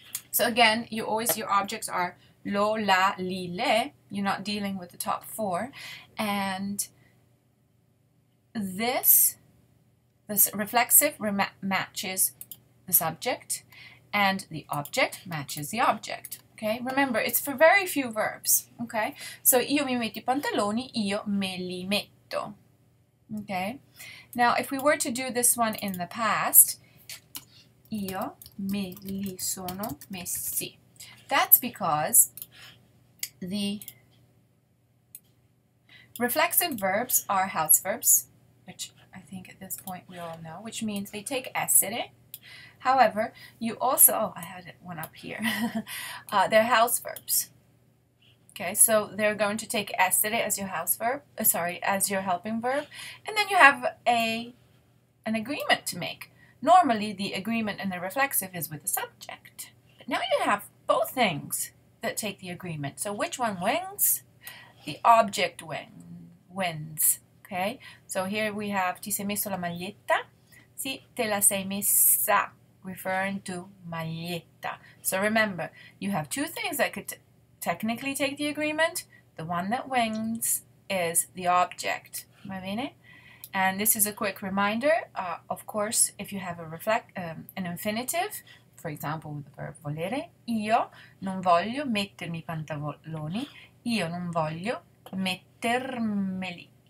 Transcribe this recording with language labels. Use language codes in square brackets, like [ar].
[en] So again, your objects are lo, la, li, le. You're not dealing with the top four. And this reflexive matches the subject, and the object matches the object. Okay, remember, it's for very few verbs. [it] Okay, so io mi metto I pantaloni, io me li metto. [en] Okay, now if we were to do this one in the past, [it] io me li sono messi. [en] That's because the reflexive verbs are house verbs, which I think at this point we all know, which means they take essere. However, you also, oh, I had one up here, they're house verbs. Okay, so they're going to take essere as your house verb, as your helping verb, and then you have an agreement to make. Normally, the agreement in the reflexive is with the subject, but now you have both things that take the agreement. So which one wins? The object wins. Okay, so here we have [it] ti sei messo la maglietta. Sì, te la sei messa, [en] referring to [it] maglietta. [en] So remember, you have two things that could technically take the agreement. The one that wins is the object. [it] Va bene? [en] And this is a quick reminder. Of course, if you have an infinitive, for example, with the verb volere, [it] io non voglio mettermi I pantaloni, io non voglio mettermeli.